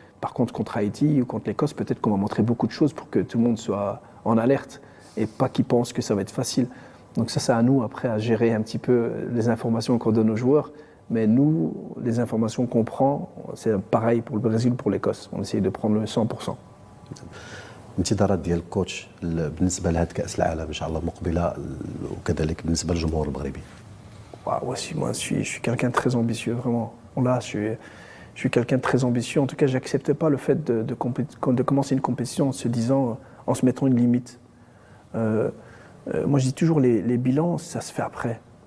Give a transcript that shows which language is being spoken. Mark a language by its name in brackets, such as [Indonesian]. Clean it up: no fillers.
[French] Par contre, contre Haïti ou contre l'Écosse, peut-être qu'on va montrer beaucoup de choses pour que tout le monde soit en alerte et pas qu'ils pensent que ça va être facile. Donc ça, c'est à nous après à gérer un petit peu les informations qu'on donne aux joueurs. Mais nous, les informations qu'on prend, c'est pareil pour le Brésil ou pour l'Écosse. On essaye de prendre le 100%. [Arabic] الانتظارات ديال الكوتش بالنسبه لهذا كاس العالم ان شاء الله مقبله وكذلك بالنسبه للجمهور المغربي. [French] Moi, je suis quelqu'un de très ambitieux, vraiment. Là, je suis quelqu'un de très ambitieux. En tout cas, j'accepte pas le fait de commencer une compétition en se disant, en se mettant une limite. Moi, je dis toujours, les bilans, ça se fait après.